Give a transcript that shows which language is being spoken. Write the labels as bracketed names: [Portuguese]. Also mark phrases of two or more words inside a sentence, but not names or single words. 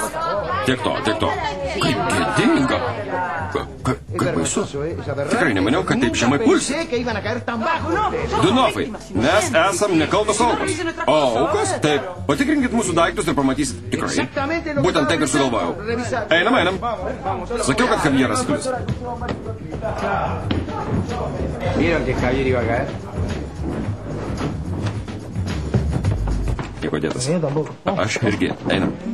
[Lithuanian] Tiek to. Kaip gėdinga. Kaip baisu. Tikrai nemaniau, kad taip žemai pulsi. Dunofai, mes esam nekaltos aukos. O aukos? Taip. Patikrinkit mūsų daiktus ir pamatysit. Tikrai. Būtent taip ir sugalvojau. Einam. Sakiau, kad Javieras klius. [Spanish] ¿Vieron que Javier iba a caer? [Lithuanian] Nieko dėtas. Aš irgi. Einam.